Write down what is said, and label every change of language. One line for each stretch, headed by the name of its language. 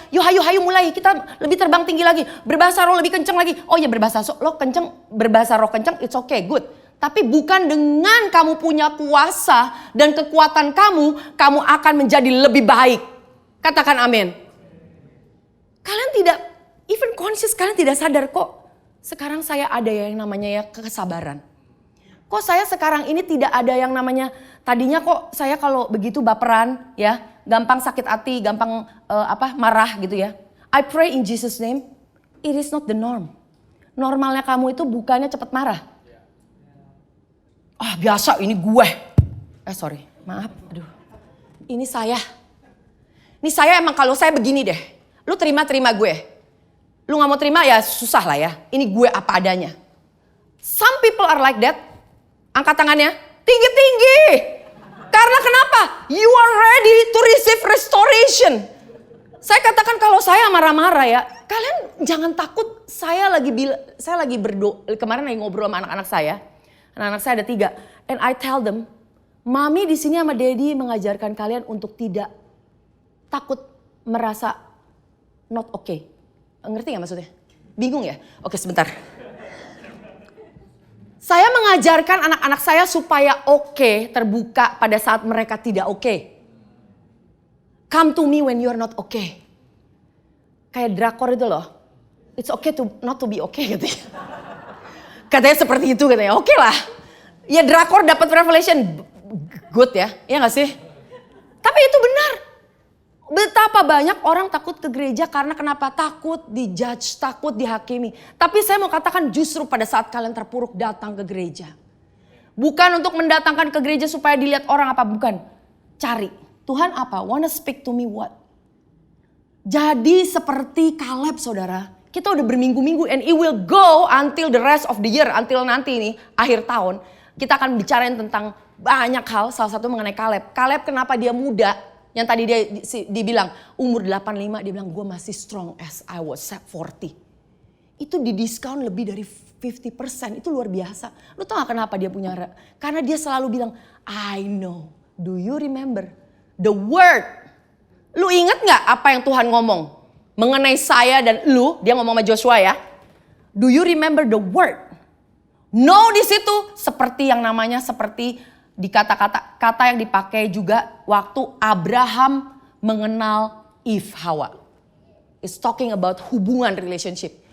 Indonesian: Yuk hayu mulai kita lebih terbang tinggi lagi. Berbahasa roh lebih kenceng lagi. Oh ya berbahasa roh kenceng
English: it's okay good.
Indonesian: Tapi bukan dengan kamu punya kuasa dan kekuatan kamu akan menjadi lebih baik. Katakan amin. Kalian tidak
English: even conscious
Indonesian: kalian tidak sadar kok. Sekarang saya ada yang namanya ya kesabaran. Kok saya sekarang ini tidak ada yang namanya, tadinya kok saya kalau begitu baperan ya, gampang sakit hati, gampang marah gitu ya.
English: I pray in Jesus name, it is not the norm.
Indonesian: Normalnya kamu itu bukannya cepat marah. Biasa ini gue. Maaf, aduh. Ini saya emang kalau saya begini deh, lu terima gue. Lu gak mau terima ya susah lah ya, ini gue apa adanya.
English: Some people are like that.
Indonesian: Angkat tangannya, tinggi-tinggi. Karena kenapa?
English: You are ready to receive restoration.
Indonesian: Saya katakan kalau saya marah-marah ya, kalian jangan takut. Saya lagi berdoa, kemarin lagi ngobrol sama anak-anak saya. Anak-anak saya ada 3.
English: And I tell them,
Indonesian: Mami di sini sama Daddy mengajarkan kalian untuk tidak takut merasa
English: not okay.
Indonesian: Ngerti gak maksudnya? Bingung ya? Oke sebentar. Saya mengajarkan anak-anak saya supaya oke terbuka pada saat mereka tidak oke.
English: Come to me when you are not okay.
Indonesian: Kayak drakor itu loh.
English: It's okay to not to be okay
Indonesian: gitu ya. Katanya seperti itu katanya. Oke lah. Ya drakor dapat
English: revelation good
Indonesian: ya. Iya gak sih? Tapi itu benar. Betapa banyak orang takut ke gereja karena kenapa? Takut dijudge, takut dihakimi. Tapi saya mau katakan justru pada saat kalian terpuruk datang ke gereja. Bukan untuk mendatangkan ke gereja supaya dilihat orang apa, bukan. Cari, Tuhan apa?
English: Wanna speak to me what?
Indonesian: Jadi seperti Kaleb saudara. Kita udah berminggu-minggu
English: and it will go until the rest of the year.
Indonesian: Until nanti nih, akhir tahun. Kita akan bicarain tentang banyak hal, salah satu mengenai Kaleb. Kaleb kenapa dia muda? Yang tadi dia dibilang umur 85 dia bilang gue masih
English: strong as I was 40.
Indonesian: Itu di diskon lebih dari 50%, itu luar biasa. Lu tau gak kenapa dia punya? Karena dia selalu bilang
English: I know, do you remember the word?
Indonesian: Lu inget gak apa yang Tuhan ngomong? Mengenai saya dan lu, dia ngomong sama Joshua ya.
English: Do you remember the word?
Indonesian: No di situ seperti yang namanya seperti di kata-kata yang dipakai juga waktu Abraham mengenal Eve Hawa.
English: It's talking about hubungan relationship.